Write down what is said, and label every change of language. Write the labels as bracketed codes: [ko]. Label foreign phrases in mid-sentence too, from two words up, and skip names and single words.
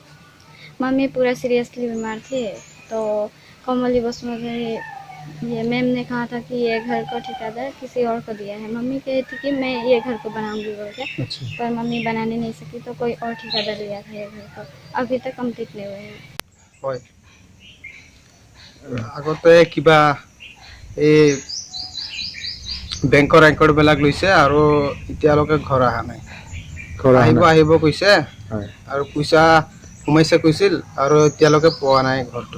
[hi] मम्मी पूरा सीरियसली बीमार थी, तो कोमली वसुमधरी ये मैम ने कहा था कि ये घर को ठेकेदार किसी और को दिया है। मम्मी कही थी कि मैं ये घर को बनाऊंगी बोल के। अच्छा। पर मम्मी बनाने नहीं सकी तो कोई और ठेकेदार लिया था ये घर को। अभी तक कंप्लीट नहीं हुए हैं। [as] আগতে কিবা এই বেংকৰ ৰেকৰ্ডবিলাক লৈছে আৰু এতিয়ালৈকে ঘৰ অহা নাই। আহিব কৈছে আৰু পইচা সোমাইছে কৈছিল আৰু এতিয়ালৈকে পোৱা নাই ঘৰটো।